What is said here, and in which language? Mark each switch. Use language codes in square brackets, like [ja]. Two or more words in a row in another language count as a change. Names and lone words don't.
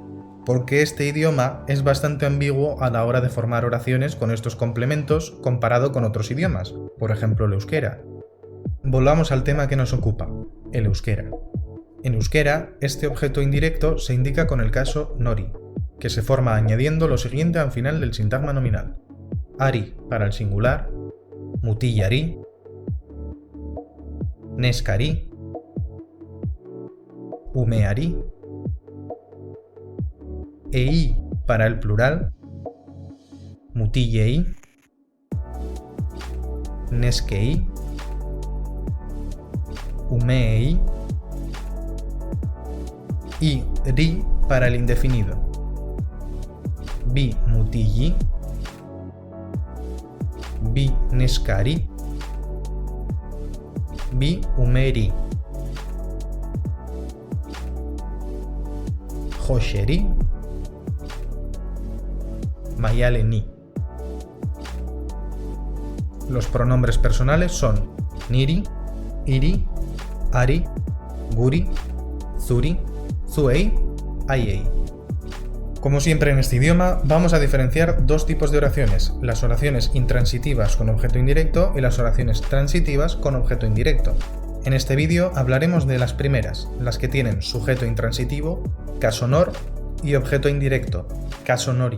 [es] Porque este idioma es bastante ambiguo a la hora de formar oraciones con estos complementos comparado con otros idiomas, por ejemplo el euskera. Volvamos al tema que nos ocupa, el euskera. En euskera, este objeto indirecto se indica con el caso nori, que se forma añadiendo lo siguiente al final del sintagma nominal. Ari para el singular, [eu] mutillari, neskari, umeari, [es] ei para el plural, [eu] mutillei, neskei, umeei, [es] y ri para el indefinido, [eu] bi mutilli, bi neskari, bi umeri, josheri, mayaleni. [es] Los pronombres personales son [eu] niri, iri, ari, guri, zuri, zuei, aiei. [es] Como siempre en este idioma, vamos a diferenciar dos tipos de oraciones, las oraciones intransitivas con objeto indirecto y las oraciones transitivas con objeto indirecto. En este vídeo hablaremos de las primeras, las que tienen sujeto intransitivo, caso nor, y objeto indirecto, caso nori.